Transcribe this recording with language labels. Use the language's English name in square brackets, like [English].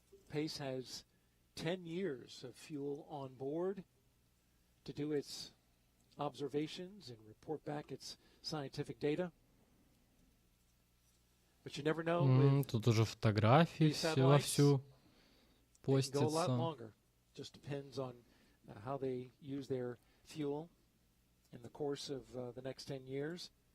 [English] PACE has 10 years of fuel on board to do its observations and report back its scientific data. But you never know. [Russian] Тут уже фотографии все вовсю постятся. [English] just depends on how they use their fuel in the course of the next 10 years.